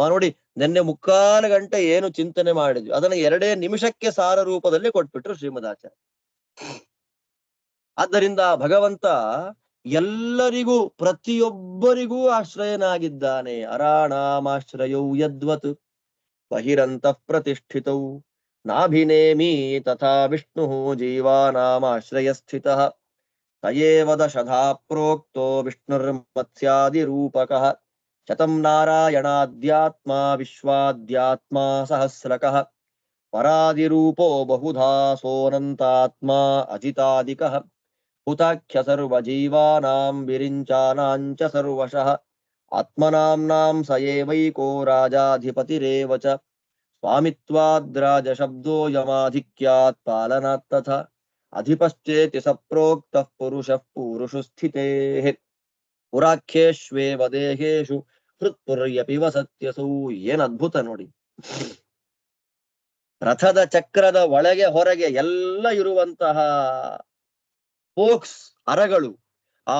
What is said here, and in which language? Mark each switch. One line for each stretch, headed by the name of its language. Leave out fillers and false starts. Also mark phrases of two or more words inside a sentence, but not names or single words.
Kannada: ನೋಡಿ, ನಿನ್ನೆ 3/4 ಗಂಟೆ ಏನು ಚಿಂತನೆ ಮಾಡಿದ್ವಿ ಅದನ್ನ 2 ನಿಮಿಷಕ್ಕೆ ಸಾರ ರೂಪದಲ್ಲಿ ಕೊಟ್ಬಿಟ್ರು ಶ್ರೀಮದಾಚಾರ್ಯ. ಆದ್ದರಿಂದ ಭಗವಂತ ಎಲ್ಲರಿಗೂ, ಪ್ರತಿಯೊಬ್ಬರಿಗೂ ಆಶ್ರಯನಾಗಿದ್ದಾನೆ.
Sanskrit: ಅರಾಣಾಮಾಶ್ರಯೌ ಯದ್ವತ್ ಬಹಿರಂತಃ ಪ್ರತಿಷ್ಠಿತೌ ನಾಭಿನೇಮಿ ತಥಾ ವಿಷ್ಣು ಜೀವಾನಾಮಾಶ್ರಯ ಸ್ಥಿತಃ, ತಯೇವ ದಶಧಾ ಪ್ರೋಕ್ತೋ ವಿಷ್ಣುರ್ಮತ್ಸ್ಯಾದಿರೂಪಕಃ, ಶತಂ ನಾರಾಯಣಾದ್ಯಾತ್ಮ ವಿಶ್ವಾದ್ಯಾತ್ಮ ಸಹಸ್ರಕಃ, ಪರಾದಿರೂಪೋ ಬಹುಧಾ ಸೋನಂತಾತ್ಮ ಅಜಿತಾದಿಕಃ, ಹುತಾಖ್ಯ ಸರ್ವಜೀವಾನಾಂ ವಿರಿಂಚಾನಾಂಚ ಸರ್ವಶಃ, ಆತ್ಮನಾಂನಾಂ ಸ ಏವೈಕೋ ರಾಜಾಧಿಪತಿರೇವ ಚ, ಸ್ವಾಮಿತ್ವಾದ್ರಾಜ ಶಬ್ದೋ ಯಮಾಧಿಕ್ಯಾತ್ ಪಾಲನಾತ್ ತಥಾ, ಅಧಿಪಶ್ಚೇತಿ ಸಪ್ರೋಕ್ತಃ ಪುರುಷಃ ಪೂರುಷು ಸ್ಥಿತೇಃ, ಪುರಾಖ್ಯೇಷ್ವೇವ ದೇಹೇಷು ಹೃತ್ಪುರ್ಯಪಿ ವಸತ್ಯಸೌ.
Kannada: ಏನ್ ಅದ್ಭುತ ನೋಡಿ. ರಥದ ಚಕ್ರದ ಒಳಗೆ ಹೊರಗೆ ಎಲ್ಲ ಇರುವಂತಹ ಫೋಕ್ಸ್, ಅರಗಳು ಆ